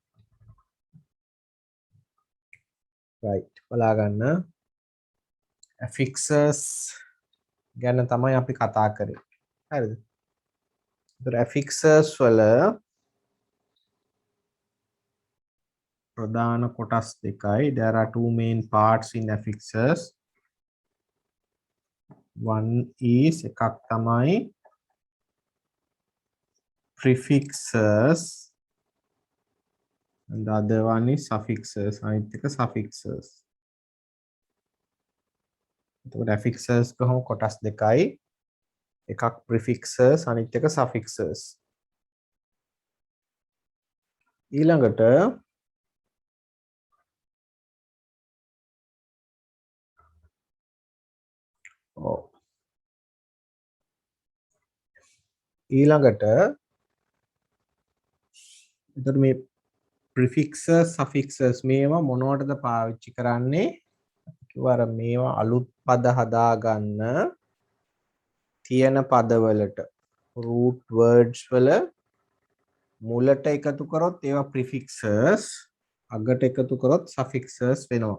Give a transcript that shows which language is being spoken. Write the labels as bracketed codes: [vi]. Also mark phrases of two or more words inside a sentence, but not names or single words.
[si] right. බලා ගන්න. affixes ගැන තමයි අපි කතා කරේ. හරිද? ඒතර affixes වල ප්‍රධාන කොටස් දෙකයි. [en] There are two main parts in affixes. One is [si] එකක් තමයි [en] prefixes and the other one is suffixes. [si] අනිත් එක suffixes. එතකොට affixes කොහොම කොටස් දෙකයි. එකක් prefixes අනිත් එක suffixes. ඊළඟට එතකොට මේ prefixes suffixes මේවා මොනවටද පාවිච්චි කරන්නේ? කිව්වා අර මේවා අලුත් පද හදාගන්න තියෙන පදවලට [en] root words [si] වල මුලට එකතු කරොත් ඒවා prefixes, අගට එකතු කරොත් suffixes වෙනවා.